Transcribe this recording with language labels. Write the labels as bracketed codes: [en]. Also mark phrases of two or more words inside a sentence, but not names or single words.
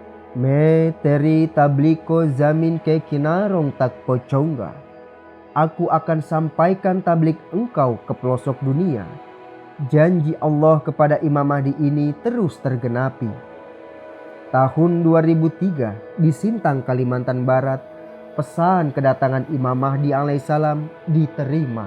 [hi] मैं तेरी tabligh को ज़मीन के किनारों तक pocongga. [id] Aku akan sampaikan tabligh engkau ke pelosok dunia. Janji Allah kepada Imam Mahdi ini terus tergenapi. Tahun 2003 di Sintang, Kalimantan Barat, pesan kedatangan Imam Mahdi alaihissalam diterima.